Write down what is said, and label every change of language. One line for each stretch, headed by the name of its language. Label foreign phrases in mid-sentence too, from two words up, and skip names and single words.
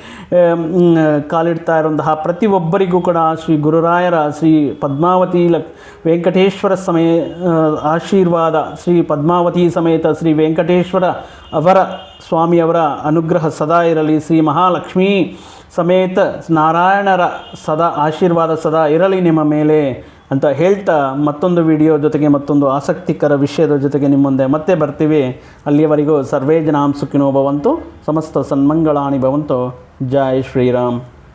Kannada: ಕಾಲಿಡ್ತಾ ಇರುವಂತಹ ಪ್ರತಿಯೊಬ್ಬರಿಗೂ ಕೂಡ ಶ್ರೀ ಗುರುರಾಯರ ಶ್ರೀ ಪದ್ಮಾವತಿ ವೆಂಕಟೇಶ್ವರ ಆಶೀರ್ವಾದ, ಶ್ರೀ ಪದ್ಮಾವತಿ ಸಮೇತ ಶ್ರೀ ವೆಂಕಟೇಶ್ವರ ಅವರ ಸ್ವಾಮಿಯವರ ಅನುಗ್ರಹ ಸದಾ ಇರಲಿ, ಶ್ರೀ ಮಹಾಲಕ್ಷ್ಮೀ ಸಮೇತ ನಾರಾಯಣರ ಸದಾ ಆಶೀರ್ವಾದ ಸದಾ ಇರಲಿ ನಿಮ್ಮ ಮೇಲೆ ಅಂತ ಹೇಳ್ತಾ, ಮತ್ತೊಂದು ವಿಡಿಯೋ ಜೊತೆಗೆ ಮತ್ತೊಂದು ಆಸಕ್ತಿಕರ ವಿಷಯದ ಜೊತೆಗೆ ನಿಮ್ಮ ಮುಂದೆ ಮತ್ತೆ ಬರ್ತೀವಿ. ಅಲ್ಲಿಯವರೆಗೂ
Sanskrit: ಸರ್ವೇ ಜನಾಂ ಸುಖಿನೋ ಭವಂತು, ಸಮಸ್ತ ಸನ್ಮಂಗಳಾನಿ ಭವಂತು.
Kannada: ಜೈ ಶ್ರೀರಾಮ್.